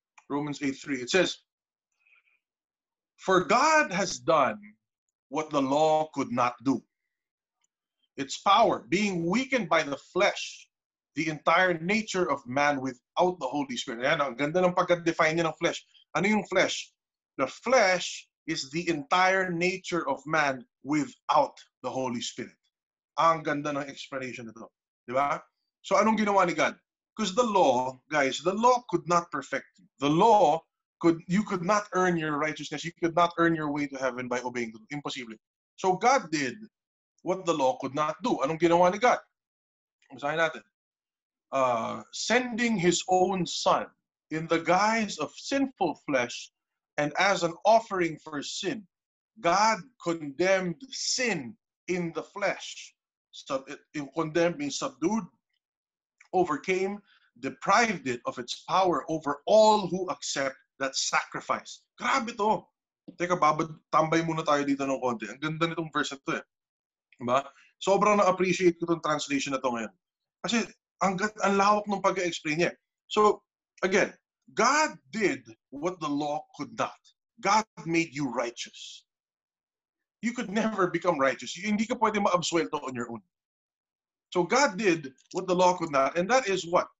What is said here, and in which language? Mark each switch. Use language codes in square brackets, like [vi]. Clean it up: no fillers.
[en] Romans 8:3. It says, "For God has done what the law could not do. Its power, being weakened by the flesh, the entire nature of man without the Holy Spirit." [tl] Ayan, ang ganda ng pagka-define niya ng flesh. Ano yung flesh? [en] The flesh is the entire nature of man without the Holy Spirit. [tl] Ang ganda ng explanation nito. Di ba? So anong ginawa ni God? [en] Because the law, guys, the law could not perfect you. The law, you could not earn your righteousness. You could not earn your way to heaven by obeying the law. Impossible. So God did what the law could not do. [tl] Anong ginawa ni God? Basahin natin. [en] Sending His own Son in the guise of sinful flesh and as an offering for sin, God condemned sin in the flesh. So condemned means subdued, overcame, deprived it of its power over all who accept that sacrifice. [tl] Grabe to. Teka, tambay muna tayo dito ng konti. Ang ganda nitong verse na to eh. Diba? Sobrang na-appreciate ko itong translation na to ngayon. Kasi ang lawak ng pag-explain niya. [en] So, again, God did what the law could not. God made you righteous. You could never become righteous. [tl] Hindi ka pwede ma-absuelto [en] on your own. So God did what the law could not, and that is what?